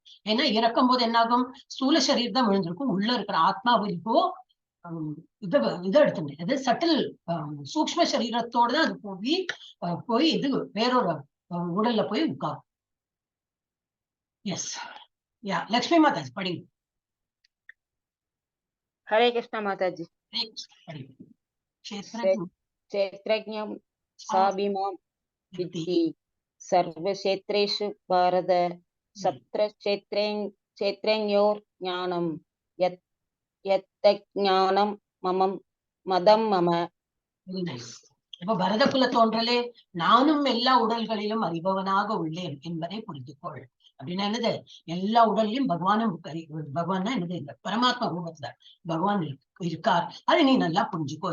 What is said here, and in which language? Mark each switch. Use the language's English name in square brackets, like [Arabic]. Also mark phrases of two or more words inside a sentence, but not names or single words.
[Tamil] ஏன்னா இறக்கும் போது என்ன ஆகும், ஸ்தூல சரீரம் தான் விழுந்திருக்கும், உள்ள இருக்கிற ஆத்மா இப்போ இதை எடுத்துங்க, அது சட்டில் சூக்ஷ்ம சரீரத்தோட தான் அது போய் இது வேறொரு உடல்ல போய் உட்காரும். எஸ், யா லக்ஷ்மி மாதாஜி படிங்க. [Hindi] हरे कृष्ण माताजी। [Tamil] படிங்க. [Sanskrit] क्षेत्रज्ञं साभिमां विद्धि सर्वक्षेत्रेषु भारत सप्तक्षेत्रज्ञोर् ज्ञानं यत्तज्ज्ञानं मतं मम. [Tamil] அப்ப பரத குல தோன்றலே நானும் எல்லா உடல்களிலும் அறிபவனாக உள்ளேன் என்பதை புரிந்துகொள். அப்படின்னா என்னது, எல்லா உடல்லையும் பகவானும் பகவான் என்னது பரமாத்மா ரூபத்துல பகவான் இருக்கார், அதை நீ நல்லா புரிஞ்சுக்கோ.